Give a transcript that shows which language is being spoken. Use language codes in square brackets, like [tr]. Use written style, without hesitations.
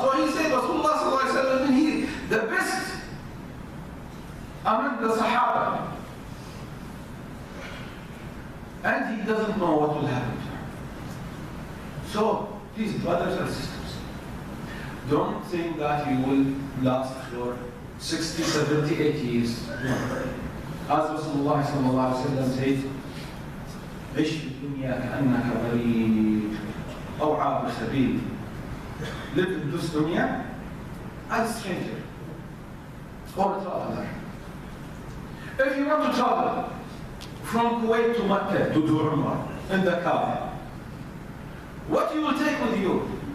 [en] So he said, Rasulullah sallallahu alayhi wa sallam, he the best among the Sahaba. And he doesn't know what will happen to him. So, please, brothers and sisters, don't think that you will last for 60, 70, 80 years. As Rasulullah sallallahu alayhi wa sallam said, [ar] عِشْ فِي الدُّنْيَا كَأَنَّكَ غَرِيبٌ أَوْ عَابِرُ سَبِيلٍ. [en] Live in this dunya as a stranger or a traveler. If you want to travel from Kuwait to Mecca to do Umrah in the car, what you will take with you?